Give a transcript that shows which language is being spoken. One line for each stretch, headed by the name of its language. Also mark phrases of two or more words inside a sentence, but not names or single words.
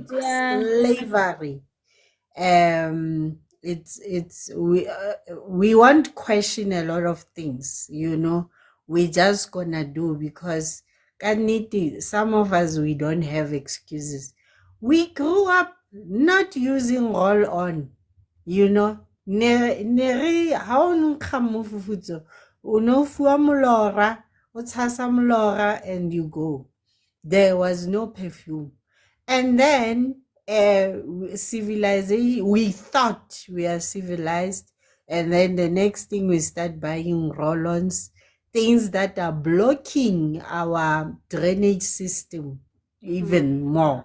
English: slavery, it's we won't question a lot of things, we just gonna do, because kaniti, some of us, we don't have excuses. We grew up not using roll on,
Southern Sotho: ne re ha o nkga mofufutso o no fuwa molora o tshasa molora
English: and you go. There was no perfume. And then civilization, we thought we are civilized, and then the next thing we start buying roll-ons, things that are blocking our drainage system even more.